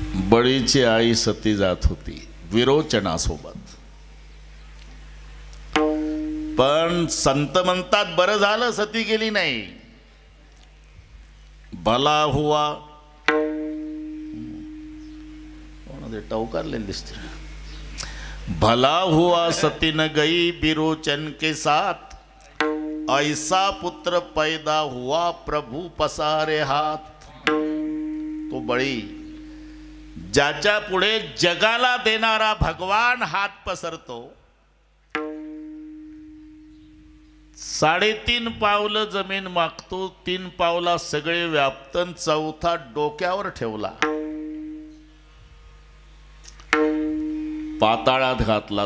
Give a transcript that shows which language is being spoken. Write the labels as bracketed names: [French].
[Marathi] बळीची आई सती जात होती विरोचनासोबत. पण संत म्हणतात बरं झालं सती गेली नाही. [Hindi] भला हुआ, [Marathi] टवकारलेले दिसते. [Hindi] भला हुआ सती न गई विरोचन के साथ, ऐसा पुत्र पैदा हुआ प्रभु पसारे हात. [Marathi] तो बळी ज्याच्या पुढे जगाला देणारा भगवान हात पसरतो. 3.5 पावलं जमीन मागतो, 3 पावला सगळे व्याप्तन, 4था डोक्यावर ठेवला, पाताळात घातला.